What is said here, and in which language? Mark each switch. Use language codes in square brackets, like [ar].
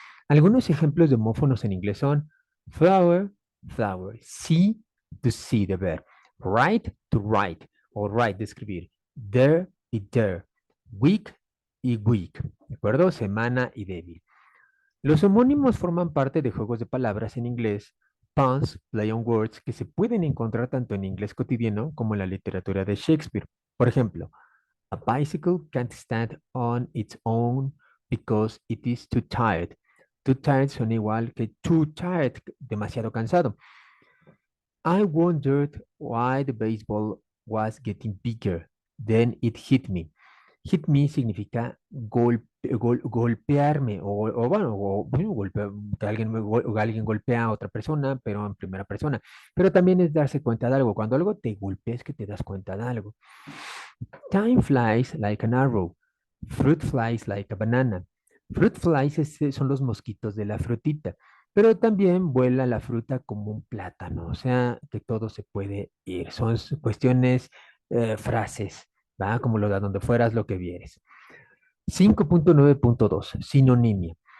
[es] Algunos ejemplos de homófonos en inglés son flower, flower, see, to see, de ver, write, to write, o write, de escribir, there y there, week y week, ¿de acuerdo? Semana y débil. Los homónimos forman parte de juegos de palabras en inglés, [en] puns, play on words, [es] que se pueden encontrar tanto en inglés cotidiano como en la literatura de Shakespeare. [en] Por ejemplo, a bicycle can't stand on its own because it is too tired. Too tired [es] son igual que [en] too tired, [es] demasiado cansado. [en] I wondered why the baseball was getting bigger. Then it hit me. Hit me [es] significa golpearme bueno, que alguien golpea a otra persona, pero en primera persona. Pero también es darse cuenta de algo. Cuando algo te golpea es que te das cuenta de algo. [en] Time flies like an arrow. Fruit flies like a banana. Fruit flies [es] son los mosquitos de la frutita, pero también vuela la fruta como un plátano, o sea que todo se puede ir. Son cuestiones, frases, ¿va? Como lo de donde fueras lo que vieres. 5.9.2, sinonimia.